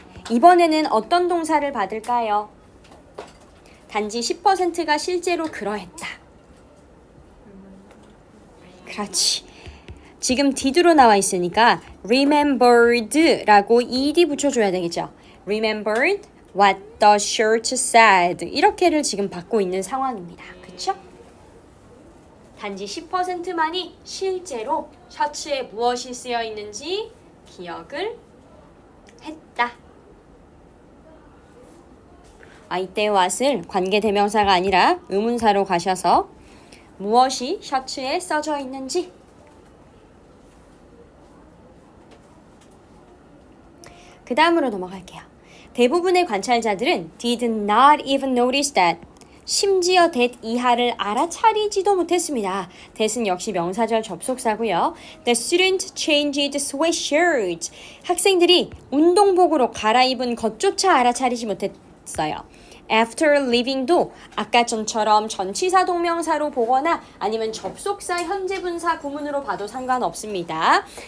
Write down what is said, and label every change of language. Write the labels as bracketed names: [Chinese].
[Korean] 이번에는 어떤 동사를 받을까요? 단지 10%가 실제로 그러했다. 그렇지. 지금 did로 나와 있으니까 remembered라고 ed 붙여줘야 되겠죠. [English] Remembered what the shirt said. [Korean] 이렇게를 지금 받고 있는 상황입니다. 그쵸? 단지 10%만이 실제로 셔츠에 무엇이 쓰여 있는지 기억을 했다. 이때 what을 관계대명사가 아니라 의문사로 가셔서 무엇이 셔츠에 써져 있는지 그 다음으로 넘어갈게요. 대부분의 관찰자들은 [English] did not even notice that [Korean] 심지어 that 이하를 알아차리지도 못했습니다. that은 역시 명사절 접속사고요. [English] The student changed sweatshirts. [Korean] 학생들이 운동복으로 갈아입은 것조차 알아차리지 못했어요. [English] After leaving [Korean] 도 아까 전처럼 전치사 동명사로 보거나 아니면 접속사 현재분사 구문으로 봐도 상관없습니다.